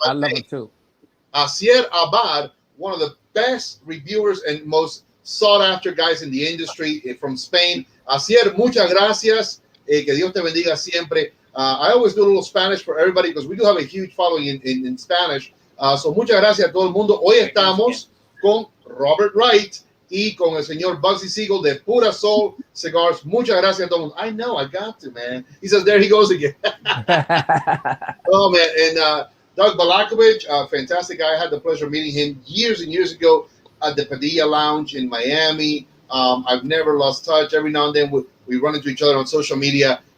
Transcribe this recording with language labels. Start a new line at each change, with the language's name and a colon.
English: I love him too. Asier Abad, one of the best reviewers and most sought-after guys in the industry from Spain.
Spanish: Asier, muchas gracias. Que Dios te bendiga siempre.
English: I always do a little Spanish for everybody because we do have a huge following in Spanish.
Spanish: So muchas gracias a todo el mundo. Hoy estamos con Robert Wright y con el señor Bugsy Segal de Pura Soul Cigars. Muchas gracias a todo el mundo.
English: I know, I got to, man. He says, there he goes again. Oh, man. And Doug Balakovich, a fantastic guy. I had the pleasure of meeting him years and years ago at the Padilla Lounge in Miami. I've never lost touch. Every now and then we run into each other on social media.